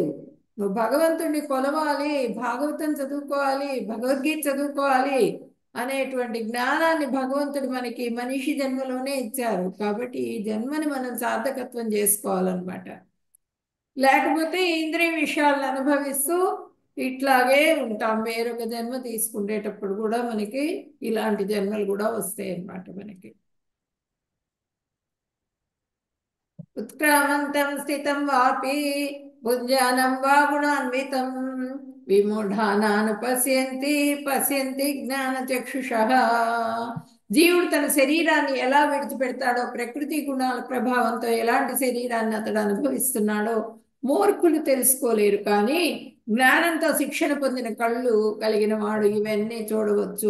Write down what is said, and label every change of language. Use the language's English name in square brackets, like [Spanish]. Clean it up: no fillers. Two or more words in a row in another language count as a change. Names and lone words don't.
[Telugu] నువ్వు భగవంతుడిని కొలవాలి, భాగవతం చదువుకోవాలి, భగవద్గీత చదువుకోవాలి అనేటువంటి జ్ఞానాన్ని భగవంతుడు మనకి మనిషి జన్మలోనే ఇచ్చారు. కాబట్టి ఈ జన్మని మనం సార్థకత్వం చేసుకోవాలన్నమాట. లేకపోతే ఇంద్రియ విషయాలను అనుభవిస్తూ ఇట్లాగే ఉంటాం. వేరొక జన్మ తీసుకునేటప్పుడు కూడా మనకి ఇలాంటి జన్మలు కూడా వస్తాయి అన్నమాట మనకి. [Sanskrit] उत्क्रामन्तं स्थितं वापि भुञ्जानं वा गुणान्वितं విమూఢానానుపశ్యంతి పశ్యంతి జ్ఞానచక్షుషః. [Telugu] జీవుడు తన శరీరాన్ని ఎలా విడిచిపెడతాడో, ప్రకృతి గుణాల ప్రభావంతో ఎలాంటి శరీరాన్ని అతడు అనుభవిస్తున్నాడో మూర్ఖులు తెలుసుకోలేరు. కానీ జ్ఞానంతో శిక్షణ పొందిన కళ్ళు కలిగిన వాడు ఇవన్నీ చూడవచ్చు.